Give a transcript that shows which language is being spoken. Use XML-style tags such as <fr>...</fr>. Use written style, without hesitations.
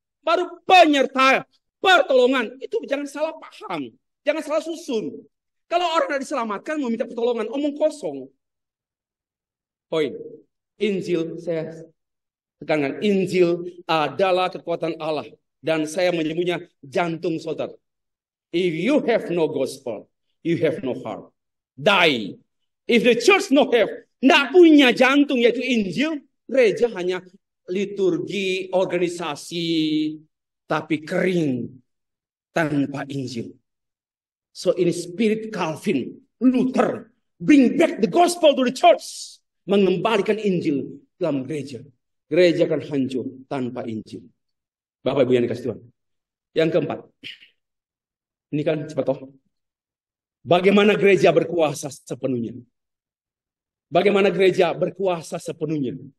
<id>Baru penyerta, pertolongan. Itu jangan salah paham. Jangan salah susun. Kalau orang tidak diselamatkan, mau minta pertolongan, omong kosong. Poin. Injil, saya tekankan. Injil adalah kekuatan Allah. Dan saya menyebutnya jantung saudara.</id> <en>If you have no gospel, you have no heart. Die. If the church no have,</en> <id>tidak punya jantung yaitu Injil, gereja hanya liturgi, organisasi, tapi kering tanpa Injil.</id> <en>So in spirit Calvin, Luther, bring back the gospel to the church.</en> <id>Mengembalikan Injil dalam gereja. Gereja akan hancur tanpa Injil. Bapak Ibu yang dikasih Tuhan. Yang keempat. Ini kan cepat toh. Bagaimana gereja berkuasa sepenuhnya. Bagaimana gereja berkuasa sepenuhnya.</id>